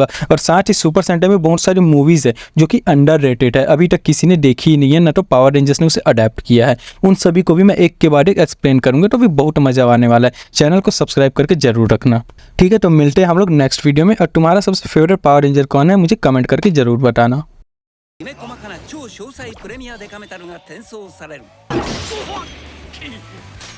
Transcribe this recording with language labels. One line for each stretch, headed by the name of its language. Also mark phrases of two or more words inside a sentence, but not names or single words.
Hindi: और साथ ही सुपर सेंटाई में बहुत सारी मूवीज़ है जो कि अंडररेटेड है, अभी तक किसी ने देखी ही नहीं है, ना तो पावर रेंजर्स ने उसे अडेप्ट किया है। उन सभी को भी मैं एक के बाद एक एक्सप्लेन करूँगा, तो भी बहुत मज़ा आने वाला है। चैनल को सब्सक्राइब करके जरूर रखना, ठीक है। तो मिलते हैं हम लोग
English: next video
Hindi: में। और तुम्हारा सबसे फेवरेट पावर रेंजर कौन है, मुझे कमेंट करके जरूर बताना।
Japanese: きめ細かな超詳細プレミアデカメタルが転送される。